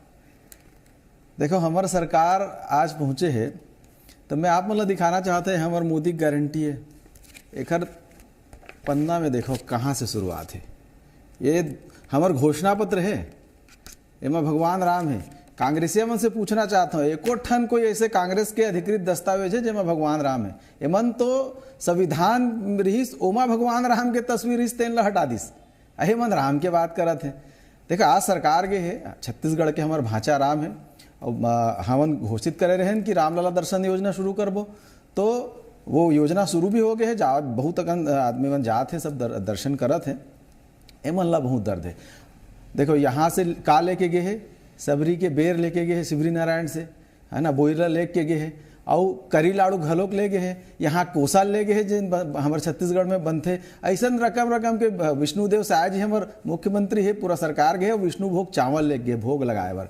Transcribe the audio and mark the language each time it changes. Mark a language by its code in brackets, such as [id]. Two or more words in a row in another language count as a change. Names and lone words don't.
[hne] देखो हमार सरकार आज पहुँचे है तो मैं आप मतलब दिखाना चाहते हैं हमार मोदी गारंटी है। एक पन्ना में देखो कहाँ से शुरुआत है। ये हमार घोषणा पत्र है, एमा भगवान राम है। कांग्रेसिया मन से पूछना चाहता हूँ, एको ठन कोई ऐसे कांग्रेस के अधिकृत दस्तावेज है जेमा भगवान राम है? एमन तो संविधान रहीस, ओमा भगवान राम के तस्वीर रहीस, तेन ला हटा दिस। अहे मन राम के बात करत है। देखो आज सरकार के है, छत्तीसगढ़ के हमार भाचा राम है और हमन घोषित करे रहे कि रामलला दर्शन योजना शुरू करबो, तो वो योजना शुरू भी हो गए है। जा बहुत आदमी मन जात है, सब दर्शन करत है। एमन ला बहुत दर्द है। देखो यहाँ से का लेके गए है, सबरी के बेर लेके गए हैं शिवरी नारायण से, है ना, बोइला लेके गए हैं और करी लाड़ू घलोक ले गए हैं। यहाँ कोसा ले गए हैं जिन हमारे छत्तीसगढ़ में बनते। ऐसा रकम के विष्णुदेव साय जी हमारे मुख्यमंत्री है, पूरा सरकार गए विष्णु भोग चावल ले गए भोग लगाए बार।